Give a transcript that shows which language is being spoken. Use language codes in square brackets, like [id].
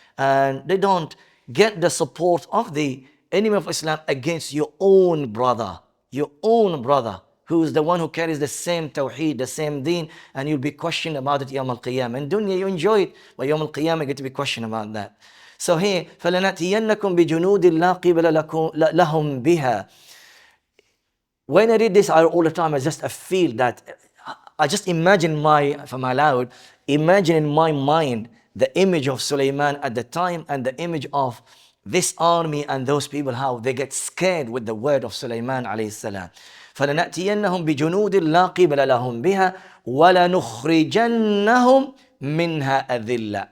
[en] And they don't get the support of the enemy of Islam against your own brother. Your own brother, who is the one who carries the same tawheed, the same deen, and you'll be questioned about it Yawm al-Qiyamah. In dunya you enjoy it, but Yawm al-Qiyamah you get to be questioned about that. So here, [ar] فَلَنَأْتِيَنَّكُمْ بِجُنُودٍ لَا قِبَلَ لَهُمْ بِهَا. [en] When I read this all the time, I feel that, I just imagine if I'm allowed, imagine in my mind the image of Sulaiman at the time and the image of this army and those people, how they get scared with the word of Sulaiman alayhi salam. [ar] فَلَنَأْتِيَنَّهُمْ بِجُنُودٍ لَا قِبَلَ لَهُمْ بِهَا وَلَنُخْرِجَنَّهُمْ minha adilla.